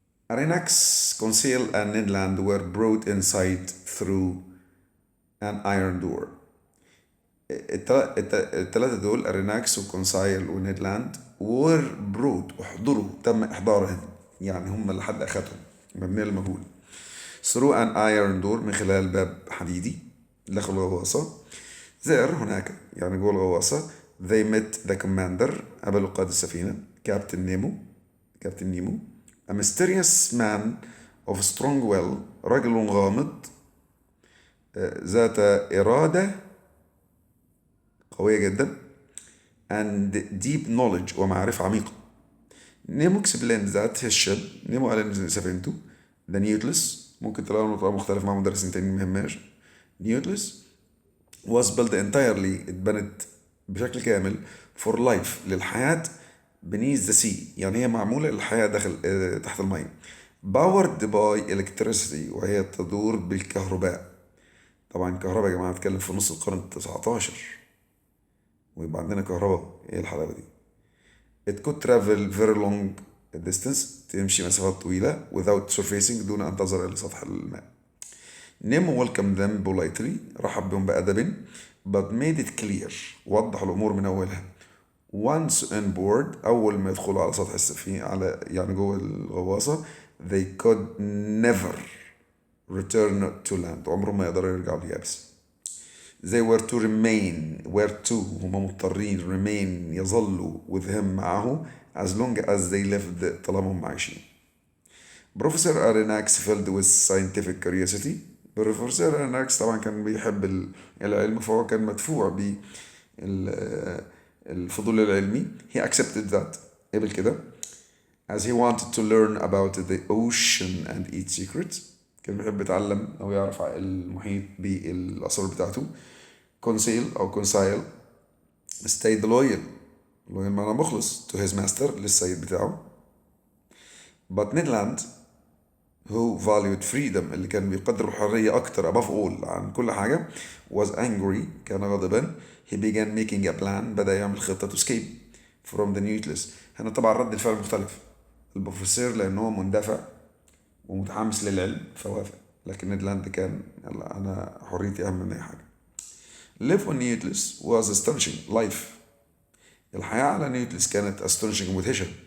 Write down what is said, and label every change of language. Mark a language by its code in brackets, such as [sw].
[en] Arenax, Conseil and Ned Land were brought inside through an iron door. [ar] الثلاثة دول أريناكس وكونسايل ونيد لاند [en] were brought [ar] احضروا تم إحضارهم يعني هم اللي حد أخذهم مبنية للمجهول [en] through an iron door [ar] من خلال باب حديدي داخل الغواصة. there هناك يعني جوه الغواصة. [en] they met the commander [ar] قابلوا قائد السفينة كابتن نيمو. [en] a mysterious man of strong will [ar] رجل غامض ذات إرادة قوية جدا [en] and deep knowledge [ar] ومعرفة عميقة. نيمو [en] explained that his ship [ar] نيمو قال إن سفينته the Nautilus ممكن تلاقوا نطق مختلف مع مدرسين تانيين مهماش. [en] Nautilus was built entirely [ar] اتبنت بشكل كامل [en] for life [ar] للحياة [en] beneath the sea [ar] يعني هي معمولة للحياة داخل تحت الماء. [en] powered by electricity [ar] وهي تدور بالكهرباء. طبعا الكهرباء يا جماعة نتكلم في نص القرن ال19 ويبقى عندنا كهرباء. ايه الحلاوة دي. [en] it could travel very long distance [ar] تمشي مسافات طويلة [en] without surfacing [ar] دون أن تظهر إلى سطح الماء. نيمو [en] welcomed them politely [ar] رحب بهم بأدب [en] but made it clear [ar] وضح الأمور من أولها. [en] once on board [ar] أول ما يدخلوا على سطح السفينة على يعني جوه الغواصة [en] they could never return to land [ar] عمرهم ما يقدروا يرجعوا لليابس. [en] they were to remain [ar] هم مضطرين [en] remain يظلوا with him معه as long as they lived [ar] طالما هم عايشين. [en] Professor أريناكس filled with scientific curiosity. [ar] بروفيسور أريناكس طبعا كان بيحب العلم فهو كان مدفوع بالفضول العلمي. [en] he accepted that [ar] قبل كده [en] as he wanted to learn about the ocean and its secrets [ar] كان بيحب يتعلم أو يعرف المحيط بالأسرار بتاعته. كونسيل أو كونسايل [en] stayed loyal [ar] معنى مخلص [en] to his master [ar] للسيد بتاعه. [en] but Ned Land who valued freedom [ar] اللي كان بيقدر الحرية أكتر [en] above all [ar] عن كل حاجة [en] was angry [ar] كان غاضبا. [en] he began making a plan [ar] بدأ يعمل خطة [en] to escape from the Nautilus. [ar] هنا طبعا رد الفعل مختلف. البروفيسور لأنه مندفع ومتحمس للعلم فوافق لكن نيد لاند كان يلا أنا حريتي أهم من أي حاجة. [en] live on Nautilus was astonishing life [ar] الحياة على نيوتلس كانت [en] astonishing [ar] مدهشة.